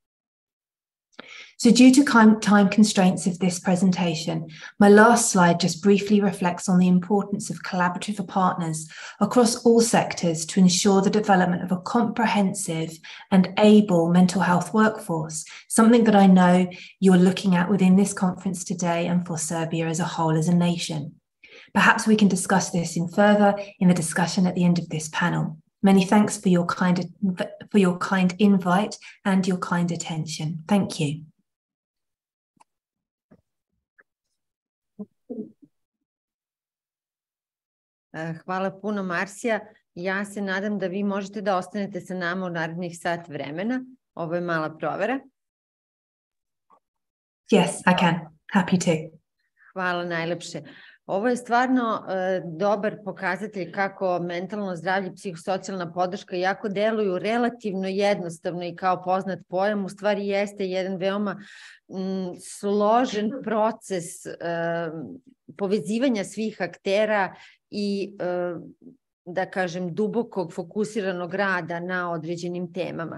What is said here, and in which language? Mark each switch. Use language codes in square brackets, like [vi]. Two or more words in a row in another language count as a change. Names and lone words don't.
[en] So due to time constraints of this presentation, my last slide just briefly reflects on the importance of collaborative partners across all sectors to ensure the development of a comprehensive and able mental health workforce, something that I know you're looking at within this conference today and for Serbia as a whole as a nation. Perhaps we can discuss this further in the discussion at the end of this panel. Many thanks for your kind invite and your kind attention. Thank you. [sr] Hvala puno, Marsija. Ja se nadam da vi možete da ostanete sa nama u narednih sat vremena. Ovo je mala provera. [en] Yes, I can. Happy to. [sr] Hvala najlepše. Ovo je stvarno dobar pokazatelj kako mentalno zdravlje i psihosocijalna podrška jako deluju relativno jednostavno i kao poznat pojam. U stvari jeste jedan veoma složen proces povezivanja svih aktera i da kažem, dubokog, fokusiranog rada na određenim temama.